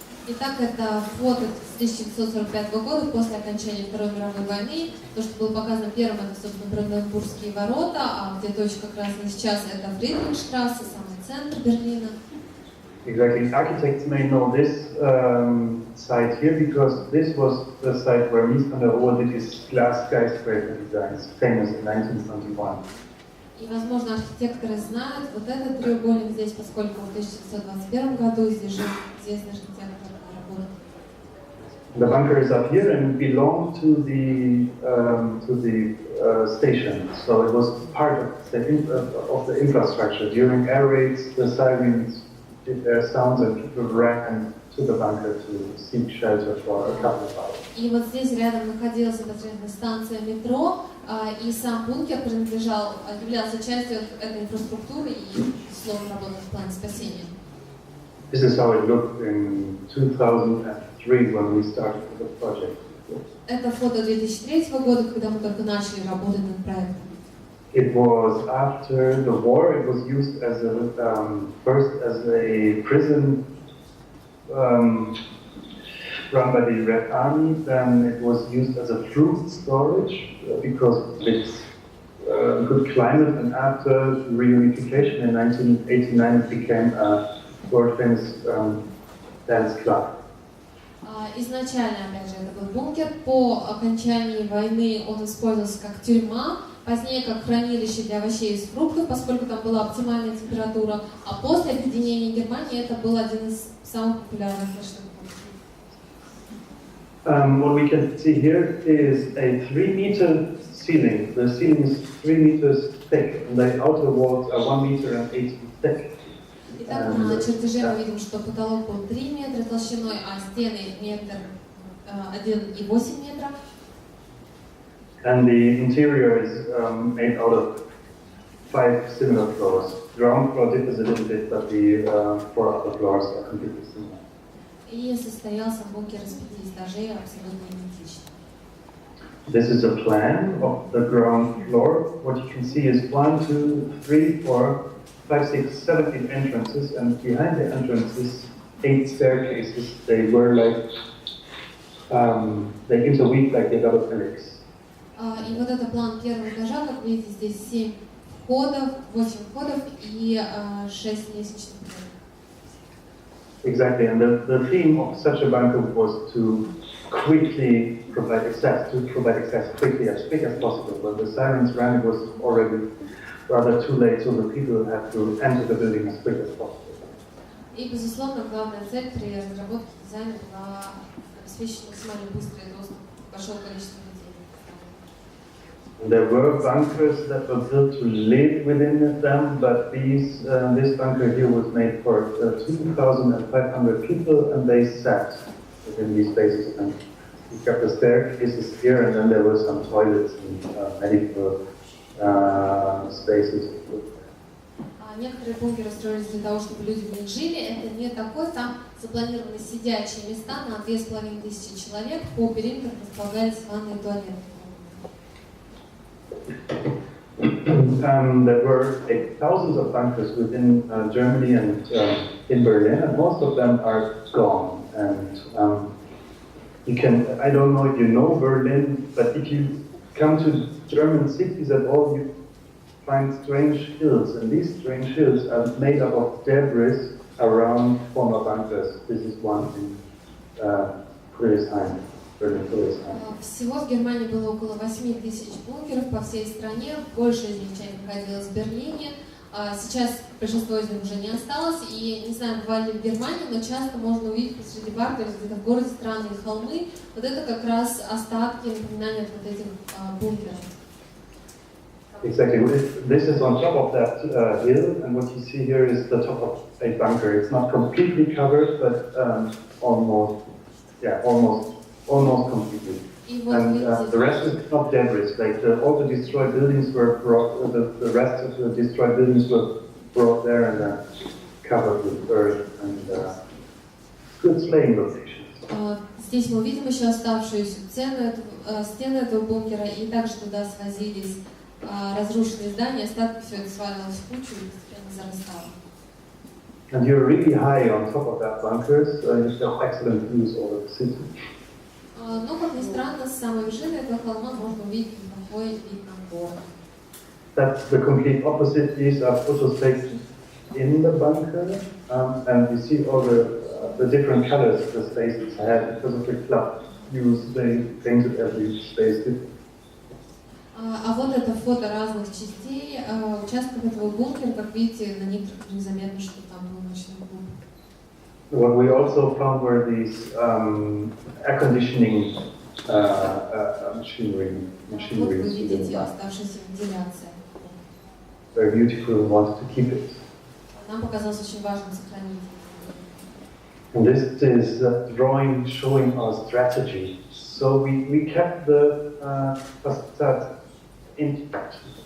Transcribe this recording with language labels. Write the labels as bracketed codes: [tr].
[ru] Итак, это фото с 1945 года, после окончания Второй мировой войны. То, что было показано первым, это, собственно, Бранденбургские ворота, а где точка красная сейчас, это Фридрихштрассе, самый центр Берлина. [en] Exactly. Architects may know this site here because this was the site where Mies van der Rohe did his glass skyscraper designs, famous in 1921. [ru] И, возможно, архитекторы знают вот этот треугольник здесь, поскольку в 1921 году здесь жил известный архитектор. [en] The bunker is up here and belonged to the station, so it was part of the infrastructure. During air raids, the sirens did their sounds and people ran to the bunker to seek shelter for a couple of hours. [ru] И вот здесь рядом находилась непосредственно станция метро, и сам бункер являлся частью этой инфраструктуры и, словно, работал в плане спасения. [en] This is how it looked in 2003 when we started the project. [ru] Это фото 2003 года, когда мы только начали работать над проектом. [en] It was after the war. It was used as first as a prison run by the Red Army. Then it was used as a fruit storage because of its good climate. And after reunification in 1989, it became a world-famous dance club. [ru] Изначально, опять же, это был бункер. По окончании войны он использовался как тюрьма, позднее как хранилище для овощей и фруктов, поскольку там была оптимальная температура. А после объединения Германии это был один из самых популярных флешмобов. [en] What we can see here is a 3-meter ceiling. The ceiling is 3 meters thick, and the outer walls are 1 meter and 8 feet thick. [ru] Итак, на чертеже мы видим, что потолок был 3 метра толщиной, а стены 1,8 метра. [en] And the interior is made out of 5 similar floors. The ground floor differs a little bit, but the 4 upper floors are completely similar. [ru] И состоял сам бункер из 5 этажей, абсолютно идентично. [en] This is a plan of the ground floor. What you can see is 1, 2, 3, 4, 5, 6, 7, 8 entrances, and behind the entrances, 8 staircases. They were like, they interweave like the double helix. [ru] И вот это план первого этажа, как видите, здесь 7 входов, 8 входов и 6 лестничных клеток. [en] Exactly, and the theme of such a bunker was to quickly provide access quickly, as quick as possible. But the sirens rang, it was already rather too late, so the people had to enter the building as quick as possible. [ru] И, безусловно, главная цель при разработке дизайна была обеспечить максимально быстрый доступ большого количества людей. [en] There were bunkers that were built to live within them, but this bunker here was made for 2,500 people, and they sat within these spaces. And you got the staircases here, and then there were some toilets and medical spaces. [ru] Некоторые бункеры строились для того, чтобы люди в них жили. Это не такой, там запланированы сидячие места на 2500 человек. По периметру располагались ванны и туалеты. [en] There were thousands of bunkers within Germany and in Berlin, and most of them are gone. And you can, I don't know if you know Berlin, but if you come to German cities at all, you find strange hills, and these strange hills are made up of debris around former bunkers. This is one in Friedrichshain. [ru] Всего в Германии было около 8000 бункеров по всей стране, большая из них часть находилась в Берлине. Сейчас большинство из них уже не осталось, и не знаю, бывали ли в Германии, но часто можно увидеть посреди парка или где-то в городе странные холмы. Вот это как раз остатки напоминания вот этих бункеров. [en] Exactly. This is on top of that hill, and what you see here is the top of a bunker. It's not completely covered, but almost completely. And the rest is not debris. Like all the destroyed buildings were brought. The rest of the destroyed buildings were brought there and covered with earth and good slaying locations. [ru] Здесь мы видим еще оставшуюся стену этого бункера, и также туда свозились разрушенные здания, остатки, все это свалилось в кучу и постепенно зарастало. [en] And you're really high on top of that bunkers. You have excellent views over the city. [ru] Но, как ни странно, с самой вершины этого холма можно увидеть неплохой вид на город. [en] That's the complete opposite. These are photos taken in the bunker, and you see all the different colors the spaces had because of the club use. They painted every space different. [ru] А вот это фото разных частей участков этого бункера. Как видите, на некоторых незаметно, что там был ночной клуб. [en] What we also found were these air conditioning machinery. [ru] Вот вы видите оставшаяся вентиляция. [en] Very beautiful and wanted to keep it. [ru] Нам показалось очень важным сохранить. [en] And this is a drawing showing our strategy. So we kept the facade intact.